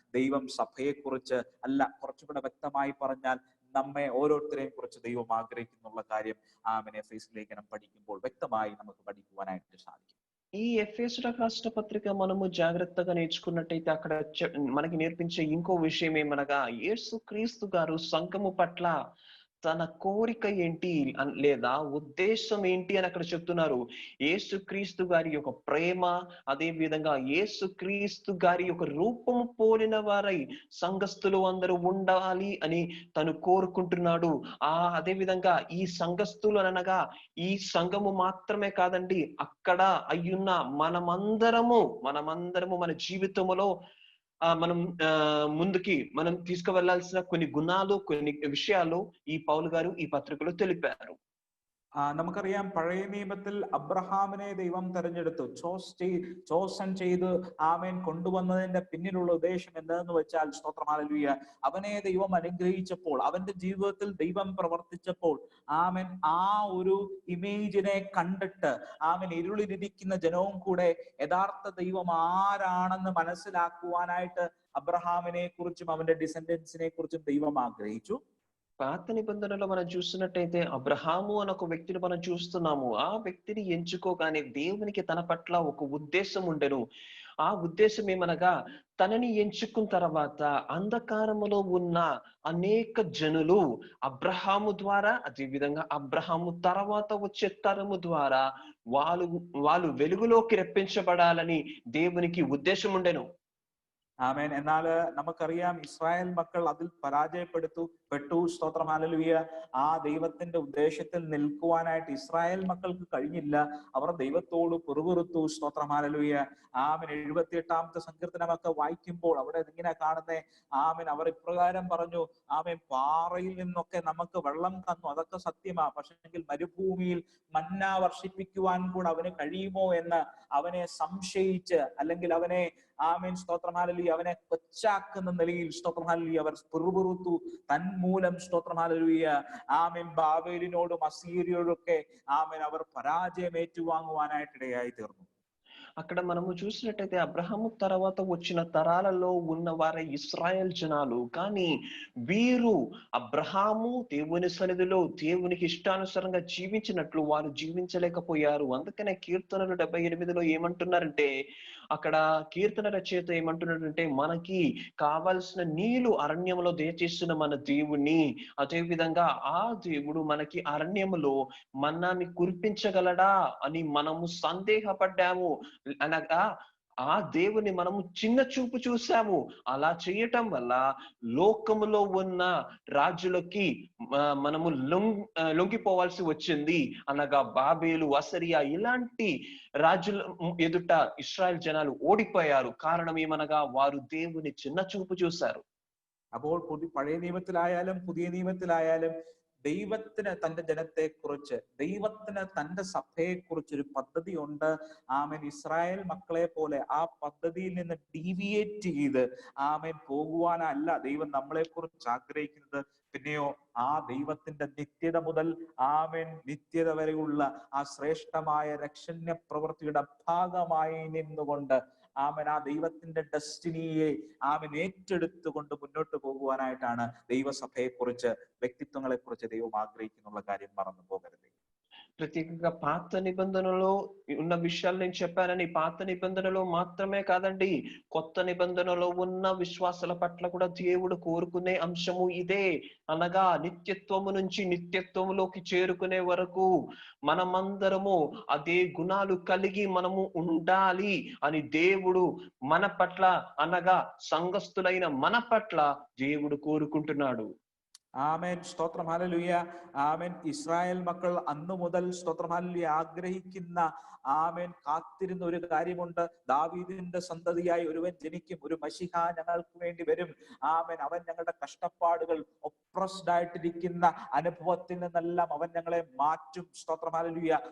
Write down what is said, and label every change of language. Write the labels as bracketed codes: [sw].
[ml] ദൈവം സഭയെ കുറിച്ച്, അല്ല, കുറച്ചുകൂടെ വ്യക്തമായി പറഞ്ഞാൽ നമ്മെ ഓരോരുത്തരെയും കുറിച്ച് ദൈവം ആഗ്രഹിക്കുന്നുള്ള കാര്യം ആമേൻ എഫേസ്യ ലേഖനം പഠിക്കുമ്പോൾ വ്യക്തമായി നമുക്ക് പഠിക്കുവാനായിട്ട് സാധിക്കും. [te] ఈ ఎఫెసీయుల రాష్ట్ర పత్రిక మనము జాగ్రత్తగా నేర్చుకున్నట్టయితే అక్కడ మనకి నేర్పించే ఇంకో విషయం ఏమనగా, యేసు క్రీస్తు గారు సంఘము పట్ల తన కోరిక ఏంటి లేదా ఉద్దేశం ఏంటి అని అక్కడ చెప్తున్నారు. యేసు క్రీస్తు గారి యొక్క ప్రేమ, అదే విధంగా యేసు క్రీస్తు గారి యొక్క రూపము పోలిన వారై సంఘస్థులు అందరూ ఉండాలి అని తను కోరుకుంటున్నాడు. అదే విధంగా ఈ సంఘస్థులు అనగా ఈ సంఘము మాత్రమే కాదండి, అక్కడ అయ్యున్న మనమందరము మన జీవితములో మనం ముందుకి మనం తీసుకువెళ్లాల్సిన కొన్ని గుణాలు, కొన్ని విషయాలు ఈ పౌలు గారు ఈ పత్రికలో తెలిపారు. [ml] നമുക്കറിയാം, പഴയ നിയമത്തിൽ അബ്രഹാമിനെ ദൈവം തെരഞ്ഞെടുത്തു, ചോസൻ ചെയ്ത് ആമേൻ കൊണ്ടുവന്നതിന്റെ പിന്നിലുള്ള ഉദ്ദേശം എന്താണെന്ന് വെച്ചാൽ, സ്തോത്രം ഹല്ലേലൂയ, അവനെ ദൈവം അനുഗ്രഹിച്ചപ്പോൾ, അവന്റെ ജീവിതത്തിൽ ദൈവം പ്രവർത്തിച്ചപ്പോൾ, ആമേൻ, ആ ഒരു ഇമേജിനെ കണ്ടിട്ട് ആമേൻ ഇരുളിലിരിക്കുന്ന ജനവും കൂടെ യഥാർത്ഥ ദൈവം ആരാണെന്ന് മനസ്സിലാക്കുവാനായിട്ട് അബ്രഹാമിനെ കുറിച്ചും അവന്റെ ഡിസെൻഡൻസിനെ കുറിച്ചും ദൈവം ആഗ്രഹിച്ചു. [te] పాత నిబంధనలో మనం చూసినట్టయితే అబ్రహాము అనే ఒక వ్యక్తిని మనం చూస్తున్నాము. ఆ వ్యక్తిని ఎంచుకోగానే దేవునికి తన పట్ల ఒక ఉద్దేశం ఉండెను. ఆ ఉద్దేశం ఏమనగా, తనని ఎంచుకున్న తర్వాత అంధకారములో ఉన్న అనేక జనులు అబ్రహాము ద్వారా, అదే విధంగా అబ్రహాము తర్వాత వచ్చే తరము ద్వారా వాళ్ళు వెలుగులోకి రప్పించబడాలని దేవునికి ఉద్దేశం ఉండెను. [ml] ആമേൻ. എന്നാൽ നമുക്കറിയാം, ഇസ്രായേൽ മക്കൾ അതിൽ പരാജയപ്പെട്ടു. സ്തോത്രം ഹല്ലേലൂയ. ആ ദൈവത്തിന്റെ ഉദ്ദേശത്തിൽ നിൽക്കുവാനായിട്ട് ഇസ്രായേൽ മക്കൾക്ക് കഴിഞ്ഞില്ല. അവർ ദൈവത്തോട് പിറുപിറുത്തു. സ്തോത്രം ഹല്ലേലൂയ. ആമേൻ. 78-ാമത്തെ സങ്കീർത്തനമൊക്കെ വായിക്കുമ്പോൾ അവിടെ ഇങ്ങനെ കാണുന്നേ, ആമേൻ, അവർ ഇപ്രകാരം പറഞ്ഞു, ആമേൻ, പാറയിൽ നിന്നൊക്കെ നമുക്ക് വെള്ളം തന്നു, അതൊക്കെ സത്യമാ, പക്ഷെങ്കിൽ മരുഭൂമിയിൽ മന്ന വർഷിപ്പിക്കുവാൻ കൂടെ അവന് കഴിയുമോ എന്ന് അവനെ സംശയിച്ച്, അല്ലെങ്കിൽ അവനെ ആമേൻ സ്തോത്രം ഹല്ലേലൂയ അവനെ കൊച്ചാക്കുന്ന നിലയിൽ സ്തോത്രം ഹല്ലേലൂയ അവർ പിറുപിറുത്തു തന്മൂലം സ്തോത്രം ഹല്ലേലൂയ ആമേൻ ബാബേലിനോടും അസീരിയോടും ഒക്കെ ആമേൻ അവർ പരാജയം ഏറ്റുവാങ്ങുവാനായിട്ടിടയായി തീർന്നു. [te] అక్కడ మనము చూసినట్టయితే అబ్రహాము తర్వాత వచ్చిన తరాలలో ఉన్న వారే ఇస్రాయేల్ జనాలు. కానీ వీరు అబ్రహాము దేవుని సన్నిధిలో దేవునికి ఇష్టానుసారంగా జీవించినట్లు వారు జీవించలేకపోయారు. అందుకనే కీర్తనలు 78లో ఏమంటున్నారంటే, అక్కడ కీర్తన రచయిత ఏమంటున్నాడంటే, మనకి కావాల్సిన నీళ్లు అరణ్యంలో దయచేస్తున్న మన దేవుణ్ణి, అదే విధంగా ఆ దేవుడు మనకి అరణ్యములో మన్నాన్ని కురిపించగలడా అని మనము సందేహపడ్డాము. అనగా ఆ దేవుని మనము చిన్న చూపు చూసాము. అలా చేయటం వల్ల లోకములో ఉన్న రాజులకి మనము లొంగిపోవాల్సి వచ్చింది. అనగా బాబేలు, అసరియా ఇలాంటి రాజుల ఎదుట ఇశ్రాయేల్ జనాలు ఓడిపోయారు. కారణం ఏమనగా వారు దేవుని ചിന്ന చూపు చూశారు. [ml] അപ്പോൾ പഴയ നിയമത്തിലായാലും പുതിയ നിയമത്തിലായാലും ദൈവത്തിന് തന്റെ ജനത്തെ കുറിച്ച്, ദൈവത്തിന് തന്റെ സഭയെ കുറിച്ച് ഒരു പദ്ധതി ഉണ്ട്. ആമേൻ ഇസ്രായേൽ മക്കളെ പോലെ ആ പദ്ധതിയിൽ നിന്ന് ഡീവിയേറ്റ് ചെയ്ത് ആമേൻ പോകുവാനല്ല ദൈവം നമ്മളെ കുറിച്ച് ആഗ്രഹിക്കുന്നത്. പിന്നെയോ ആ ദൈവത്തിന്റെ നിത്യത മുതൽ ആമേൻ നിത്യത വരെയുള്ള ആ ശ്രേഷ്ഠമായ രക്ഷണ്യ പ്രവൃത്തിയുടെ ഭാഗമായി നിന്നുകൊണ്ട് ആമേൻ ആ ദൈവത്തിന്റെ ഡെസ്റ്റിനിയെ ആമേൻ ഏറ്റെടുത്തുകൊണ്ട് മുന്നോട്ട് പോകുവാനായിട്ടാണ് ദൈവസഭയെ കുറിച്ച്, വ്യക്തിത്വങ്ങളെ കുറിച്ച് ദൈവം ആഗ്രഹിക്കുന്നുള്ള കാര്യം മറന്നു പോകരുത്. [te] ప్రత్యేకంగా పాత నిబంధనలో ఉన్న విషయాలు నేను చెప్పానని, పాత నిబంధనలో మాత్రమే కాదండి, కొత్త నిబంధనలో ఉన్న విశ్వాసాల పట్ల కూడా దేవుడు కోరుకునే అంశము ఇదే. అనగా నిత్యత్వము నుంచి నిత్యత్వములోకి చేరుకునే వరకు మనమందరము అదే గుణాలు కలిగి మనము ఉండాలి అని దేవుడు మన పట్ల, అనగా సంఘస్థులైన మన పట్ల దేవుడు కోరుకుంటున్నాడు. [ml] ആമേൻ സ്തോത്രം ഹല്ലേലൂയ. ആമേൻ ഇസ്രായേൽ മക്കൾ അന്നു മുതൽ സ്തോത്രം ഹല്ലേലൂയ ആഗ്രഹിക്കുന്ന, ആമേൻ കാത്തിരുന്ന ഒരു കാര്യമുണ്ട്. ദാവീദിന്റെ സന്തതിയായി ഒരുവൻ ജനിക്കും, ഒരു മശിഹ ഞങ്ങൾക്ക് വേണ്ടി വരും. ആമേൻ അവൻ ഞങ്ങളുടെ കഷ്ടപ്പാടുകൾ, ഒപ്രസ്ഡ് ആയിട്ടിരിക്കുന്ന അനുഭവത്തിൽ നിന്നെല്ലാം അവൻ ഞങ്ങളെ മാറ്റും. സ്തോത്രം ഹല്ലേലൂയ.